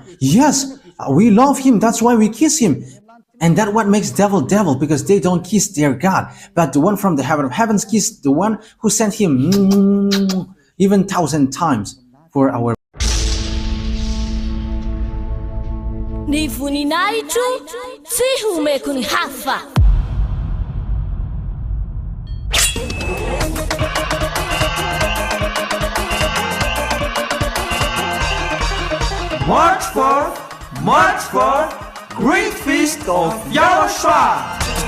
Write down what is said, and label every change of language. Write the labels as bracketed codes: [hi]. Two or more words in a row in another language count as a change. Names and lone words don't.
[en] Yes, we love him. That's why we kiss him. And that's what makes devil, because they don't kiss their God. But the one from the heaven of heavens kissed the one who sent him even 1,000 times for our [mg] Ni voninahitro tsy homeko ny hafa. [en] March 4, Great Feast of YAHOSHUAH.